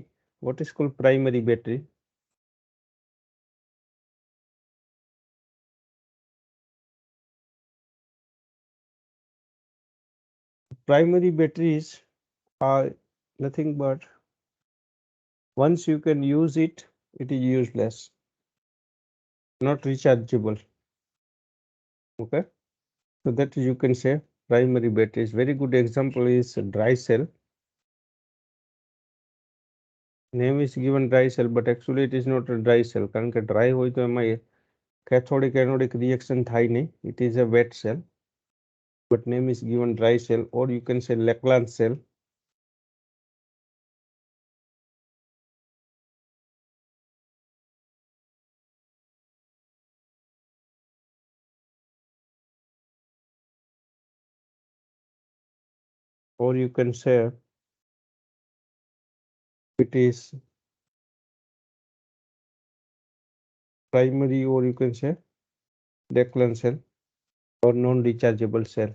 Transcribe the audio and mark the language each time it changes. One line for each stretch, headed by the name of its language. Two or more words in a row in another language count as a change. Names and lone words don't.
English: What is called primary battery? Primary batteries are nothing but once you can use it, it is useless, not rechargeable. Okay, so that you can say primary batteries. Very good example is dry cell. Name is given dry cell, but actually it is not a dry cell.
Gujarati: કારણ કે dry હોય તો એમાં
English: cathodic anodic reaction
Gujarati: થાય નહીં.
English: It is a wet cell, but name is given dry cell, or you can say Laplace cell. Or you can say it is primary, or you can say Laplace cell or non-rechargeable cell.